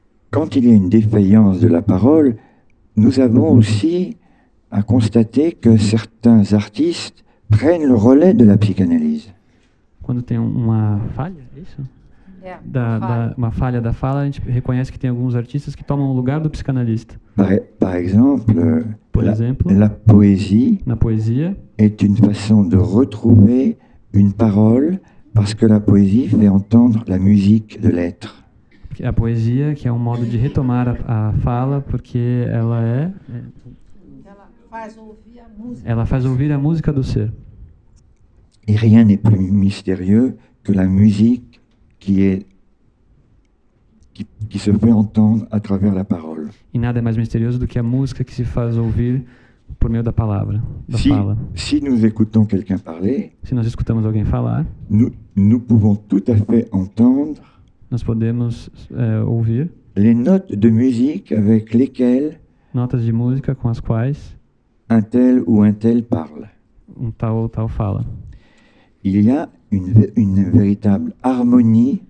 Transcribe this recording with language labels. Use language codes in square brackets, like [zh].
[fr] Quand il y a une défaillance de la parole, nous avons aussi à constater que certains artistes prennent le relais de la psychanalyse. [pt] Quando tem uma falha, é isso? Uma falha da fala, a gente reconhece que tem alguns artistas que tomam o lugar do psicanalista. [fr] Par exemple, [pt] Por exemplo, [fr] la poésie [pt] na poesia [fr] est une façon de retrouver une parole parce que la poésie fait entendre la musique de l'être. [pt] a poesia, que é um modo de retomar a fala, porque ela faz ouvir a música do ser. [fr] Et rien n'est plus mystérieux que la musique qui se fait entendre à travers la parole. [pt] E nada é mais misterioso do que a música que se faz ouvir por meio da palavra, da fala. [fr] Si nous écoutons quelqu'un parler, [pt] Se nós escutamos alguém falar, [fr] nous pouvons tout à fait entendre [pt] nós podemos ouvir [fr] les notes de musique avec lesquelles [pt] notas de música com as quais [fr] un tel ou un tel parle. [pt] tal ou tal fala. [fr] Il y a une véritable harmonie